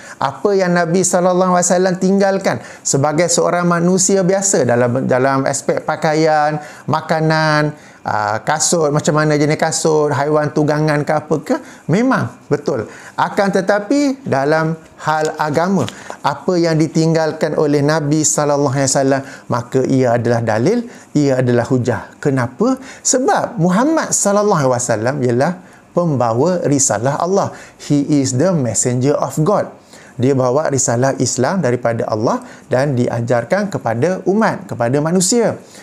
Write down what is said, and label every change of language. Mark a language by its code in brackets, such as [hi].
[ms] Apa yang Nabi SAW tinggalkan sebagai seorang manusia biasa dalam aspek pakaian, makanan, kasut, macam mana jenis kasut, haiwan tunggangan ke apa ke, memang betul. Akan tetapi dalam hal agama, apa yang ditinggalkan oleh Nabi SAW, maka ia adalah dalil, ia adalah hujah. Kenapa? Sebab Muhammad SAW ialah pembawa risalah Allah. [en] He is the messenger of God. [ms] Dia bawa risalah Islam daripada Allah dan diajarkan kepada umat, kepada manusia.